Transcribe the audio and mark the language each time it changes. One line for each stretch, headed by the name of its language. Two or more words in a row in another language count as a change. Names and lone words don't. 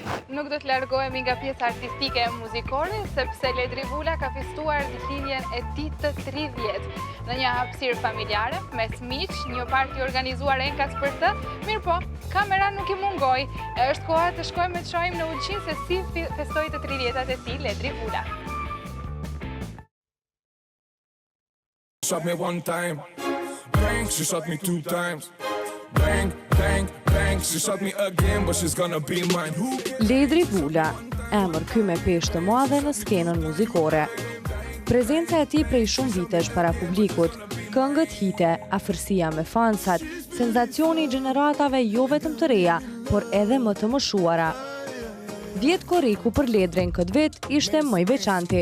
Albanian: nuk do të largohemi nga pjesa artistike e muzikore, sepse Ledri Vula ka festuar ditëlindjen e tij të 30 në një hapësirë familjare, mes miq, një parti organizuar enkas për të, mirë po, kamera nuk I mungoj. Është koha të shkojmë të shohim në Ulqin se si festoi të 30-tat e tij Ledri Vula.
English: Shot me one time, bang, she shot me 2 times. Bang, bang, bang, she shot me again, but she's gonna be mine.
Albanian: Ledri Vula, emër ky me peshë të madhe në skenën muzikore. Prezenca e tij prej shumë vitesh para publikut, këngët hite, afërsia me fansat, senzacioni I gjeneratave jo vetëm të reja, por edhe më të moshuara. 10 koriku për Ledrin këtë vit ishte më I veçanti.